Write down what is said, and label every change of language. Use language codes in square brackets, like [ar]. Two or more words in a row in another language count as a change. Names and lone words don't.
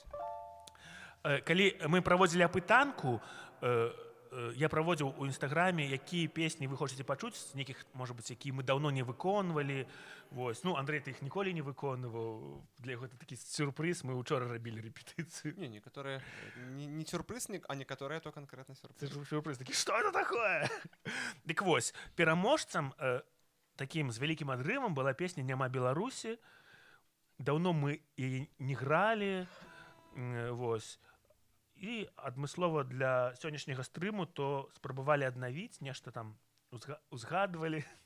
[be] Калі мы праводзілі апытанку, я праводзіў у інстаграме, якія песні вы хочаце пачуць, з нейкіх, можа быць, якія мы даўно не выконвалі. Вось. Ну, Андрэй, ты іх ніколі не выконваў. Для яго это такі сюрпрыз, мы учора рабілі рэпетыцыю. [ru] Не, некоторые... Не сюрприз, а некоторые то конкретно сюрприз. [be] Це ж сюрприз такі, што [ru] это такое? [be] Дык вось, пераможцам такім з вялікім адрывам была песня «Няма Беларусі». Даўно мы яе не гралі. Вось. І адмыслова для сённяшняга стрыму то спрабавалі аднавіць, нешта там узгадвалі.